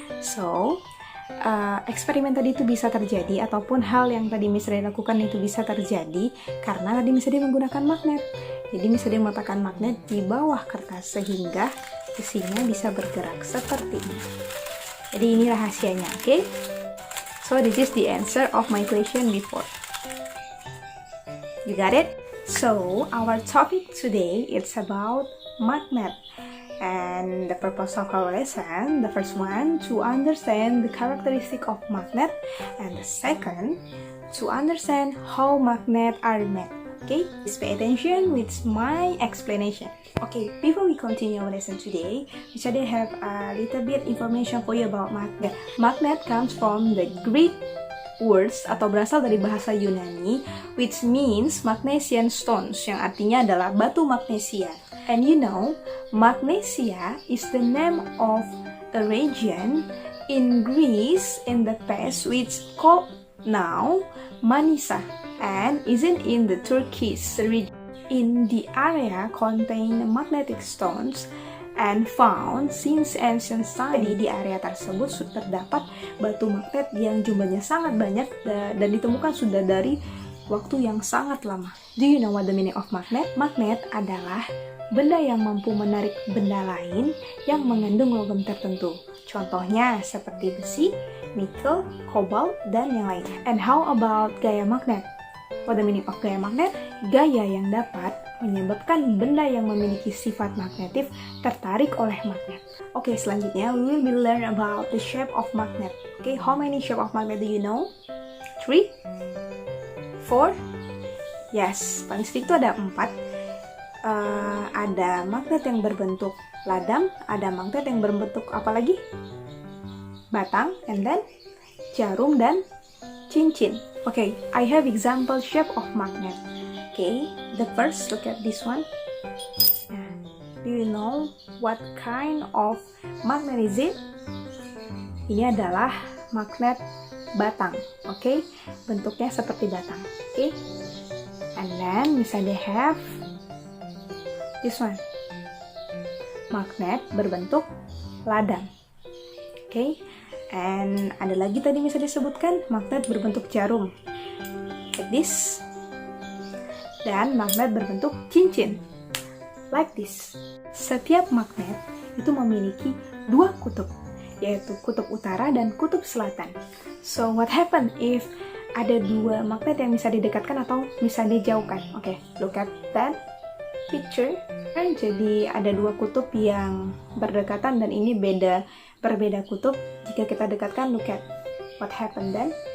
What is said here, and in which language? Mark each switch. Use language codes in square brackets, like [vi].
[en] So [id] eksperimen tadi itu bisa terjadi, ataupun hal yang tadi Miss Ade lakukan itu bisa terjadi karena tadi Miss Ade menggunakan magnet. Jadi Miss Ade meletakkan magnet di bawah kertas sehingga besinya bisa bergerak seperti ini. Jadi ini rahasianya, okay? [en] So this is the answer of my question before. You got it? So our topic today is about magnet. And the purpose of our lesson, the first one, to understand the characteristic of magnet, and the second, to understand how magnet are made. Okay, please pay attention with my explanation. Okay, before we continue our lesson today, we should have a little bit information for you about magnet. Magnet comes from the Greek words [id] atau berasal dari bahasa Yunani, [en] which means magnesian stones, [id] yang artinya adalah batu magnesia. [en] And you know, Magnesia is the name of a region in Greece in the past which called now Manisa, and isn't in the Turkish region. In the area contain magnetic stones and found since ancient times. [id] Di area tersebut sudah terdapat batu magnet yang jumlahnya sangat banyak dan ditemukan sudah dari waktu yang sangat lama. [en] Do you know what the meaning of magnet? [id] Magnet adalah benda yang mampu menarik benda lain yang mengandung logam tertentu. Contohnya seperti besi, nikel, kobalt, dan yang lainnya. [en] And how about gaya magnet? What the meaning of gaya magnet? [id] Gaya yang dapat menyebabkan benda yang memiliki sifat magnetif tertarik oleh magnet. Oke, selanjutnya [en] we will be learn about the shape of magnet. Okay, how many shape of magnet do you know? [id] 3? 4? [en] Yes, [id] paling sedikit itu ada 4. Ada magnet yang berbentuk ladang, ada magnet yang berbentuk apa lagi? Batang, [en] and then [id] jarum dan cincin. [en] Okay, I have example shape of magnet. Okay, the first, look at this one. Do you know what kind of magnet is it? [id] Ini adalah magnet batang. Okay, bentuknya seperti batang. [en] Okay, and then misalnya they have this one, [id] magnet berbentuk ladang. Okay, and ada lagi tadi bisa disebutkan magnet berbentuk jarum, [en] like this, [id] dan magnet berbentuk cincin, like this. Setiap magnet itu memiliki 2 kutub, yaitu kutub utara dan kutub selatan. [en] So what happen if [id] ada 2 magnet yang bisa didekatkan atau bisa dijauhkan? [en] Okay, look at that picture. [id] Kan jadi ada 2 kutub yang berdekatan dan ini berbeda kutub. Jika kita dekatkan, [en] look at what happened then.